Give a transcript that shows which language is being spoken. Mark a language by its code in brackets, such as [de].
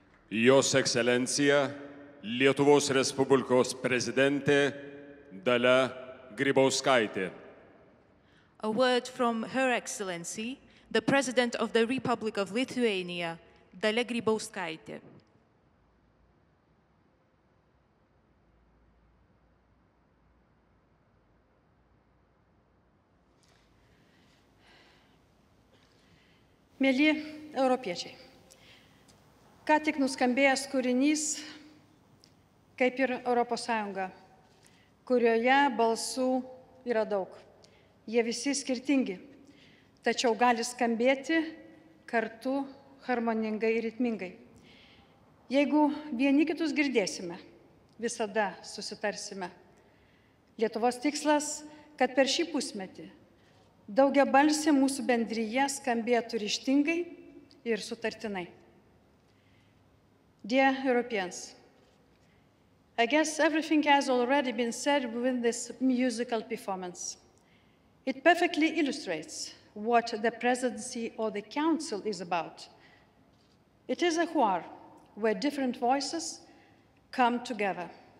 [lt] Jos Ekscelencija Lietuvos Respublikos prezidentė Dalia Grybauskaitė. [en] A word from Her Excellency, the President of the Republic of Lithuania, Dalia Grybauskaitė. [lt] Mėly europiečiai, ką tik nuskambėjęs kūrinys, kaip ir Europos Sąjunga, kurioje balsų yra daug. Jie visi skirtingi, tačiau gali skambėti kartu harmoningai ir ritmingai. Jeigu vieni kitus girdėsime, visada susitarsime. Lietuvos tikslas, kad per šį pusmetį daugiabalsė mūsų bendryje skambėtų ryžtingai ir sutartinai. [en] Dear Europeans, I guess everything has already been said within this musical performance. It perfectly illustrates what the presidency or the council is about. It is a choir where different voices come together.